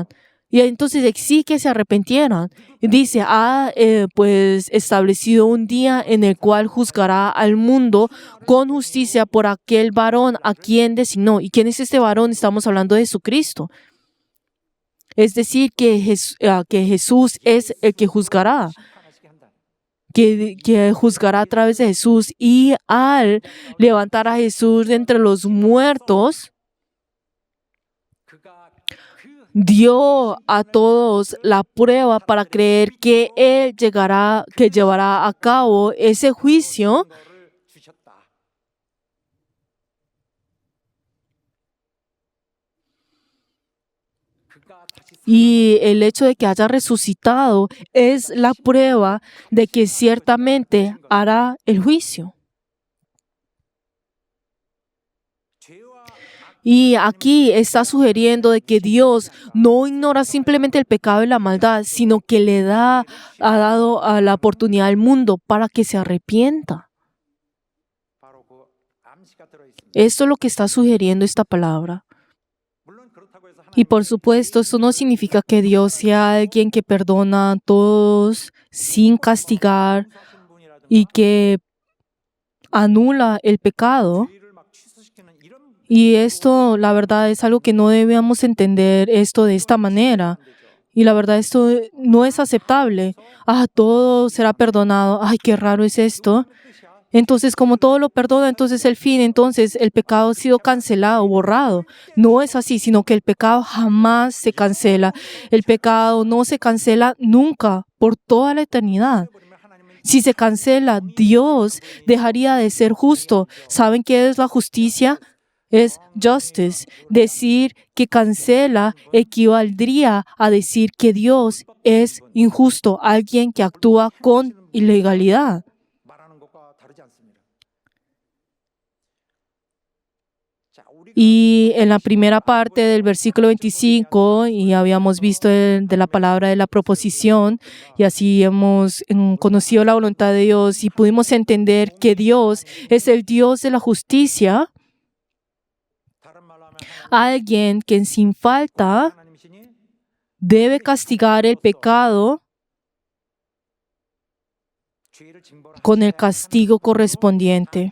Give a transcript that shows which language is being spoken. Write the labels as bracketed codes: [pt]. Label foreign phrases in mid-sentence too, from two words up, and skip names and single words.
[es] Y entonces exige que se arrepintieran. Y dice, ha pues establecido un día en el cual juzgará al mundo con justicia por aquel varón a quien designó. ¿Y quién es este varón? Estamos hablando de Jesucristo. Es decir, que Jesús es el que juzgará, [ko] 심판하시게 한다. [es] que juzgará a través de Jesús. Y al levantar a Jesús de entre los muertos, [ko] 그가 그 [es] dio a todos la prueba para creer que Él que llevará a cabo ese juicio. [ko] 거를 주셨다. 그가 다시 [es] Y el hecho de que haya resucitado es la prueba de que ciertamente hará el juicio. [ko] 죄와 [es] Y aquí está sugiriendo de que Dios no ignora simplemente el pecado y la maldad, sino que ha dado la oportunidad al mundo para que se arrepienta. [ko] 바로 그 암시가 들어 있습니다. [es] Esto es lo que está sugiriendo esta palabra. [ko] 물론 그렇다고 해서 [es] Y por supuesto, esto no significa que Dios sea alguien que perdona a todos sin castigar [ko] 하나님 분이라든가 [es] y que anula el pecado. [ko] 죄를 막 취소시키는 이런 [es] Y esto, la verdad, es algo que no debemos entender esto de esta manera. Y la verdad, esto no es aceptable. Todo será perdonado. Ay, qué raro es esto. Entonces, como todo lo perdona, entonces el fin, entonces el pecado ha sido cancelado, borrado. No es así, sino que el pecado jamás se cancela. El pecado no se cancela nunca, por toda la eternidad. Si se cancela, Dios dejaría de ser justo. ¿Saben qué es la justicia? Es justice. Decir que cancela equivaldría a decir que Dios es injusto, alguien que actúa con ilegalidad. [ko] 말하는 것과 다르지 않습니다. [es] Y en la primera parte del versículo 25, y habíamos visto de la palabra de la proposición, y así hemos conocido la voluntad de Dios y pudimos entender que Dios es el Dios de la justicia, alguien que sin falta debe castigar el pecado con el castigo correspondiente.